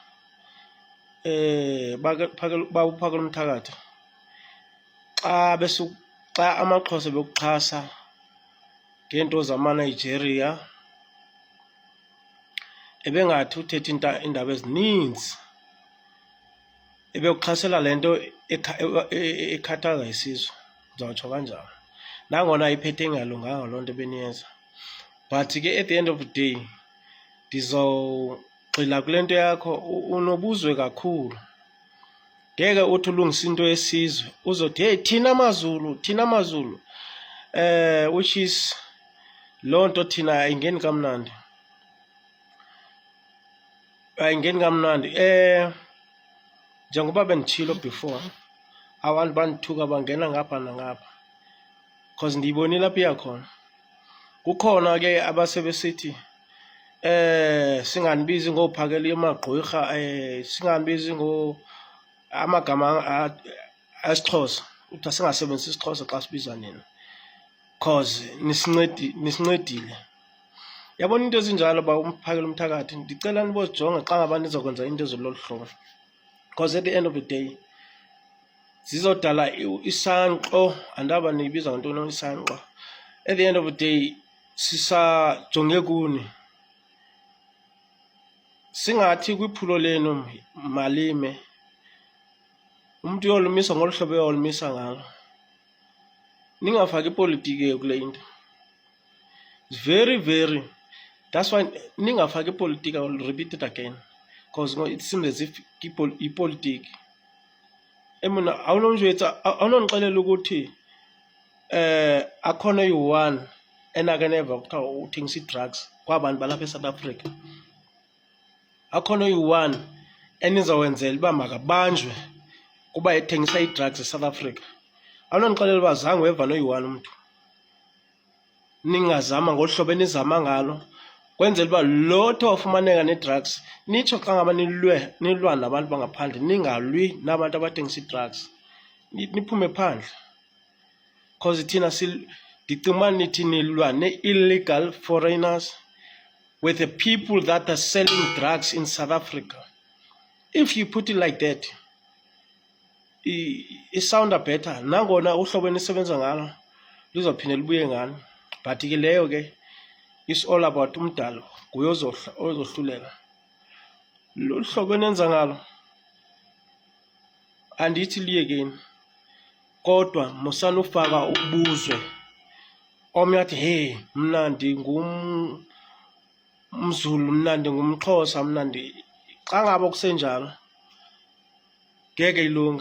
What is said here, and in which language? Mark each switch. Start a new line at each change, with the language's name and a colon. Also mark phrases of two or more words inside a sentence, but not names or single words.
Xhosa: Bawuphakela umthakathi xa amaXhosa bekuxhasa ngento zama-Nigeria, ebengathi uthetha iindaba ezininzi, ebekuxhasela le nto ekhathaza isizwe, ndizawutsho kanjalo. Nangona iphethe ingalunganga loo nto beniyenza, but ke
English: at the end of the day
Xhosa: ndizawugxila kule nto yakho. Unobuzwe kakhulu, ngeke uthi ulungisa into yesizwe uzothi hey thina maZulu, thina maZulu, which is loo nto thina ayingeni kamnandi, ayingeni kamnandi. Njengoba benditshilo before, abantu bandithuka bangena ngapha nangapha because ndiyibonile apha iyakhona. Kukhona ke abasebesithi singanibizi ngophakela amagqwirha, singanibizi amagama esiXhosa, uthi singasebenzisi isiXhosa xa sibiza nina cause nisincedile. Yabona into ezinjalo ba umphakela umthakathi, ndicela nibozijonge xa ngaba nizokwenza into ezilolu hlobo,
English: because at the end of the day
Xhosa: zizodala isankxo. Andaba niyibiza ngantoni isankxo?
English: At the end of the day
Xhosa: sisajonge kuni. Singathi kwiphulo lenu malime, umuntu uyolumisa ngolu hlobo uyolumisa ngalo. Ningafaki ipolitiki kule into.
English: It's very, that's why
Xhosa: ningafaki ipolitiki.
English: I will repeat it again because it seems as if
Xhosa: ipolitiki emuna awunondixelela ukuthi akhona uyi-one enake neva kuthiwa uthengisa ii-drugs kwabantu balapha eSouth Africa. Akhona uyi-one enizawenzela uba makabanjwe kuba ethengisa ii-drugs eSouth Africa. Awunondixelela uba zange weva noyi-one umntu. Ningazama ngolu hlobo enizama ngalo kwenzela uba lo tho wafumaneka ne-drugs nitsho xa ngaba nilwa nabantu bangaphandle, ningalwi nabantu abathengisa ii-drugs, niphume phandle.
English: Because
Xhosa: thina ndicinga uba nithi nilwa
English: ne-illegal foreigners with the people that are selling drugs in South Africa. If you put it like that, it sounds better.
Xhosa: Nangona uhlobo enisebenza ngalo luzophinde lubuye ngani, but ke leyo ke
English: it's all about
Xhosa: umdalo, nguye ozohlulela. Lolu hlobo enenza ngalo andithi liyekeni, kodwa musanufaka ubuzwe. Omnye athi hey mna ndingumZulu, mna ndingumXhosa, mna xa ngaba kusenjalo ngeke ilunge.